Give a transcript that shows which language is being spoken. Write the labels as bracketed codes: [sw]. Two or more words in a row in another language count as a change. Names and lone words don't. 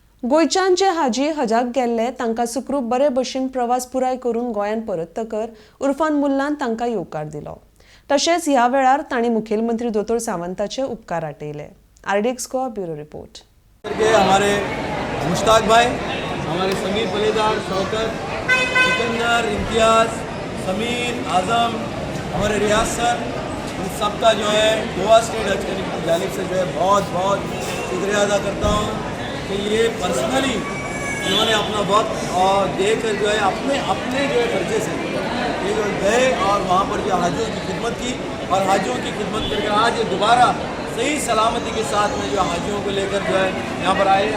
[kok] गोयच्यान जे हाजी हजाक गेल्ले तांकां सुखरूप बरे भशेन प्रवास पुराय करून गोंयान परततकर उर्फान मुल्लान तांकां येवकार दिलो। तशेंच ह्या वेळार तांणी मुखेलमंत्री दोतोर सावंताचे उपकार आटयले। [en] RDX Goa bureau report. [hi] हमारे मुश्ताक भाई, हमारे समीर फलेदार, शौकत, सिकंदर, इम्तियाज, समीर, आजम, हमारे रियाज सर, इन सबका जो है गोवा स्टेट हज कमेटी की जानिब से जो है बहुत बहुत शुक्रिया अदा करता हूँ कि ये पर्सनली इन्होंने अपना वक्त और देकर जो है अपने जो है खर्चे से ये जो गए और वहाँ पर जो हाजियों की खिदमत की और हाजियों की खिदमत करके आज ये दोबारा सही सलामती के साथ में जो हाजियों को लेकर जो है यहाँ पर आए।